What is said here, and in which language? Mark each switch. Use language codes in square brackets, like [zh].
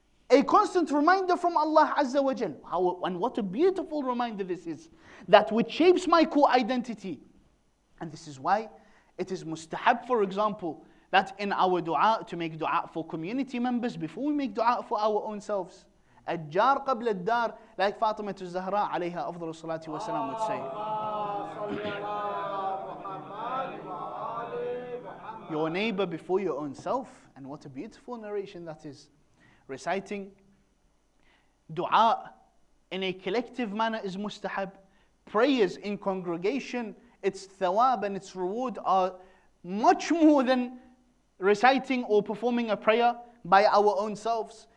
[en] A constant reminder from Allah Azza wa Jal. And what a beautiful reminder this is. That which shapes my core identity. And this is why it is mustahab, for example, that in our dua, to make dua for community members before we make dua for our own selves. [ar] الجار قبل الدار, [en] like Fatima al-Zahra [ar] عليها أفضل الصلاة والسلام [en] would say. Your neighbor before your own self. And what a beautiful narration that is. Reciting dua in a collective manner is mustahab. Prayers in congregation, its thawab and its reward are much more than reciting or performing a prayer by our own selves.